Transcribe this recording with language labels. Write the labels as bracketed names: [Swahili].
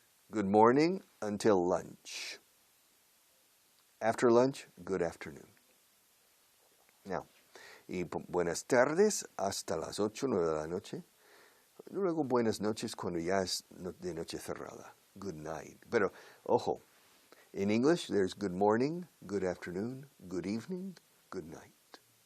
[English] Good morning until lunch. After lunch, good afternoon. [Spanish] Now, y buenas tardes hasta las 8, 9 de la noche. Luego buenas noches cuando ya es de noche cerrada. [English] Good night. [Spanish] Pero, ojo, [English] in English there's good morning, good afternoon, good evening, good night.